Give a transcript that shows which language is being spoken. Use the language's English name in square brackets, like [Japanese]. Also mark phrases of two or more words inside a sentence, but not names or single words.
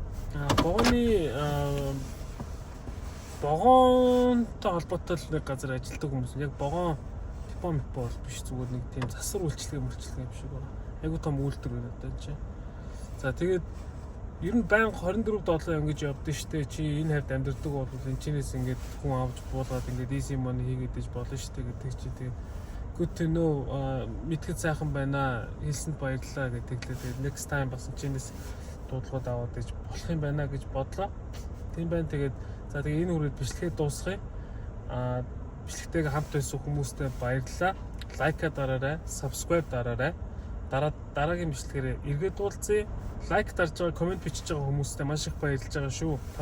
[Mongolian] Богоонтой холбоотой нэг газар ажилладаг хүмүүс яг богоон бол биш зүгээр нэг тийм засвар үйлчлэгээ юм шиг байна. Айгуу том үйлдвэр байна одоо энэ чинь. За тэгээд ер нь байнга $24 ингэж явдсан штэ чи энэ хавьд амьдардаг бол энэ чинээс ингэж хүн авч буулгаад ингэж [English] easy money [Mongolian] хийгээд иж болно штэ гэдэг чи тэгээд [English] good to know [Mongolian] мэдхэд сайхан байна хэлсэнд баярлалаа гэдэг лээ. Тэгээд [English] next time [Mongolian] бас чинээс дуудлагууд аваад иж болох юм байна гэж бодлоо. Тийм байна тэгээд за тэгээд энэ үрээд бичлэгээ дуусгая. Бичлэгтэйг хамт байсан хүмүүстээ баярлалаа. Лайка дараарай, subscribe дараарай. Дараагийн бичлэгээр эргээд уулзъя. Лайк дарж байгаа, комент бичиж байгаа хүмүүстээ маш их баярлж байгаа шүү.